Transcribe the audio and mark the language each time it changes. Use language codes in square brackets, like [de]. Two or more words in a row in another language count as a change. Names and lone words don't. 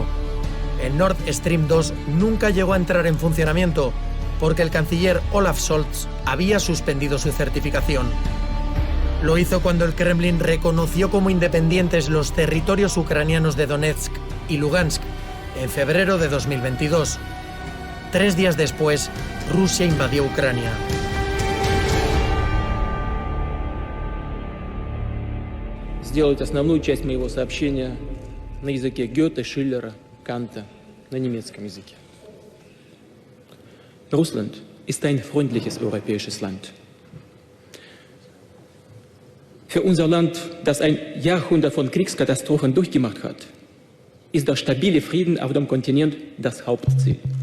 [es] El Nord Stream 2 nunca llegó a entrar en funcionamiento porque el canciller Olaf Scholz había suspendido su certificación. Lo hizo cuando el Kremlin reconoció como independientes los territorios ucranianos de Donetsk y Lugansk en febrero de 2022. 3 días después, Rusia invadió Ucrania. [ru] Сделать основную часть моего сообщения на языке Гёте, Шиллера, Канта, на немецком языке. [de] Russland ist ein freundliches europäisches Land. Für unser Land, das ein Jahrhundert von Kriegskatastrophen durchgemacht hat, ist der stabile Frieden auf dem Kontinent das Hauptziel.